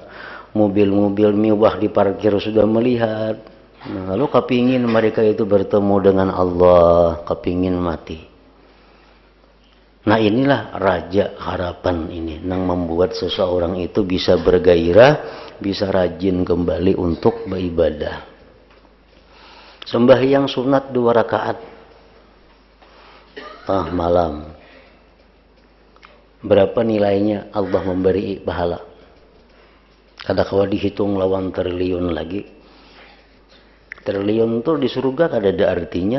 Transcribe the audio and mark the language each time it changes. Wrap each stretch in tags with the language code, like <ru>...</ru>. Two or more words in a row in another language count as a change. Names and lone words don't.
<id>Mobil-mobil mewah di parkir sudah melihat. Nah, lalu kepingin mereka itu bertemu dengan Allah. Kepingin mati. Nah, inilah raja harapan ini yang membuat seseorang itu bisa bergairah, bisa rajin kembali untuk beribadah. Sembahyang sunat 2 rakaat tengah malam. Berapa nilainya Allah memberi pahala? Kadang-kadang dihitung lawan triliun lagi. Triliun itu di surga kada ada artinya.</id>